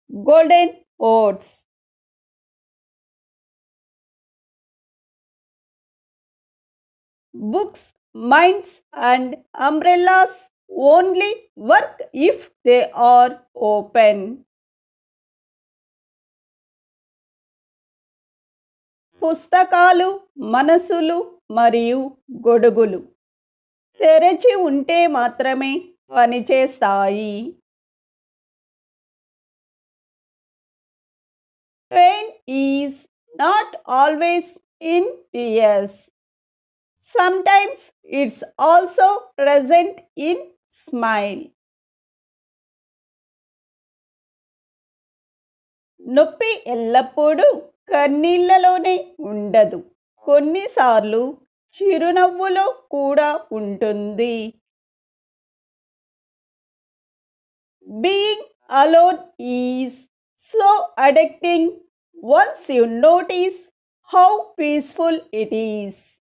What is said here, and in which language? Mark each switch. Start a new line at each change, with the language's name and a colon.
English: Golden oats. Books, minds and umbrellas only work if they are open.
Telugu: పుస్తకాలు మనసులు మరియు గొడుగులు తెరచి ఉంటే మాత్రమే పనిచేస్తాయి.
English: Pain is not always in tears. Sometimes it's also present in smile.
Telugu: నొప్పి ఎల్లప్పుడూ కన్నీళ్లలోనే ఉండదు, కొన్నిసార్లు చిరునవ్వులో కూడా ఉంటుంది.
English: Being alone is so addicting once you notice how peaceful it is.